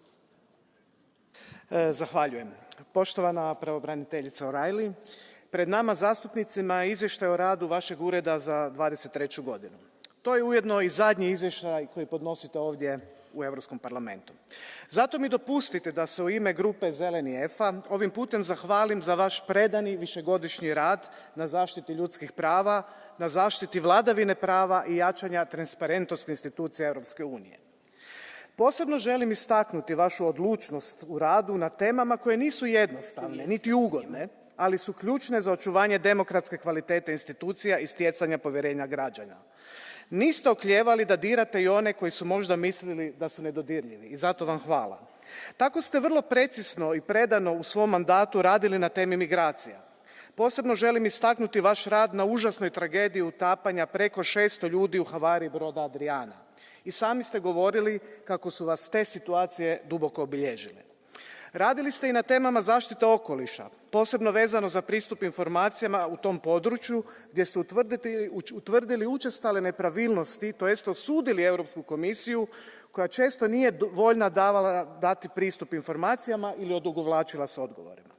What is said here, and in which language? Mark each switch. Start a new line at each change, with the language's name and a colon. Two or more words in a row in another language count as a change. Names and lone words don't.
Croatian: Zahvaljujem. Poštovana pravobraniteljica O'Reilly, pred nama zastupnicima je izvještaj o radu vašeg ureda za 23. godinu. To je ujedno i zadnji izvještaj koji podnosite ovdje u Europskom parlamentu. Zato mi dopustite da se u ime grupe Zeleni EFA ovim putem zahvalim za vaš predani višegodišnji rad na zaštiti ljudskih prava, na zaštiti vladavine prava i jačanja transparentnosti institucija Europske unije. Posebno želim istaknuti vašu odlučnost u radu na temama koje nisu jednostavne, niti ugodne, ali su ključne za očuvanje demokratske kvalitete institucija i stjecanja povjerenja građana. Niste oklijevali da dirate i one koji su možda mislili da su nedodirljivi i zato vam hvala. Tako ste vrlo precizno i predano u svom mandatu radili na temi migracija. Posebno želim istaknuti vaš rad na užasnoj tragediji utapanja preko 600 ljudi u havariji broda Adriana. I sami ste govorili kako su vas te situacije duboko obilježile. Radili ste i na temama zaštite okoliša, posebno vezano za pristup informacijama u tom području gdje ste utvrdili učestale nepravilnosti, to jest osudili Europsku komisiju koja često nije voljna dati pristup informacijama ili odugovlačila s odgovorima.